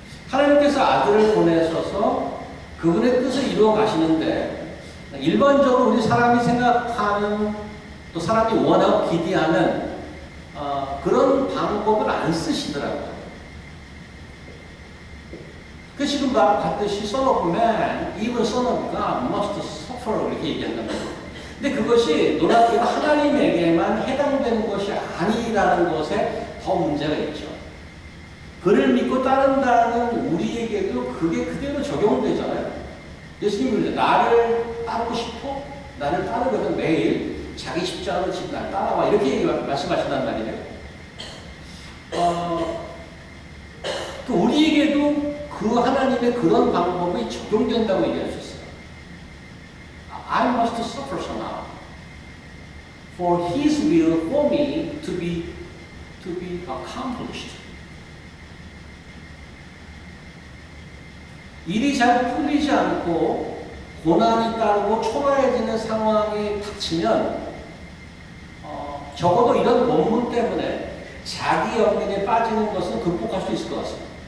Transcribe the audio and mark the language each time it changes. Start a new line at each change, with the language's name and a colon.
Korean: 하나님께서 아들을 보내셔서 그분의 뜻을 이루어 가시는데 일반적으로 우리 사람이 생각하는 또 사람이 원하고 기대하는 그런 방법을 안 쓰시더라고요. 그 지금 봤듯이
English: Son of Man, even Son of God must suffer
Korean: 이렇게 얘기한단 말이에요. 근데 그것이 놀랍게도 하나님에게만 해당되는 것이 아니라는 것에 더 문제가 있죠. 그를 믿고 따른다는 우리에게도 그게 그대로 적용되잖아요. 예수님이 나를 따르고 싶어? 나를 따르려면 매일 자기 십자가를 지고 날 따라와 이렇게 말씀하신단 말이에요. 또 우리에게도 그 하나님의 그런 방법이 적용된다고 얘기할 수 있어요.
English: I must suffer somehow for His will for me to be accomplished.
Korean: 일이 잘 풀리지 않고 고난이 따르고 초라해지는 상황이 닥치면 적어도 이런 본문 때문에 자기 연민에 빠지는 것은 극복할 수 있을 것 같습니다.